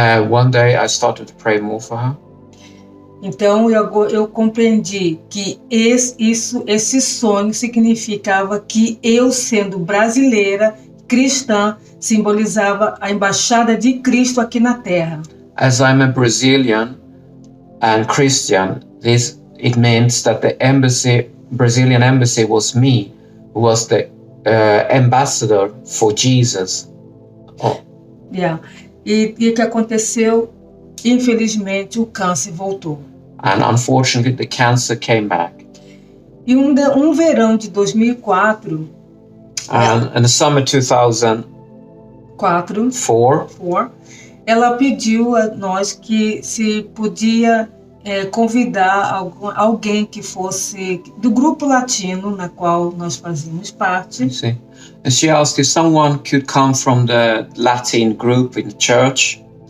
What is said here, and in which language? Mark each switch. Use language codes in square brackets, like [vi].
[en] One day I started to pray more for her. [pt] Então eu compreendi que esse sonho significava que eu, sendo brasileira, cristã, simbolizava a embaixada de Cristo aqui na Terra. [en] As I'm a Brazilian and Christian, it means that the Brazilian embassy was me, who was the ambassador for Jesus. Oh. [pt] Yeah. E o que aconteceu? Infelizmente, o câncer voltou. [en] And unfortunately, the cancer came back. [pt] E um verão de 2004. [en] In the summer 2004, [pt] ela pediu a nós que se podia convidar alguém que fosse do grupo latino na qual nós fazíamos parte. Sim. [en] And she asked if someone could come from the Latin group in the church.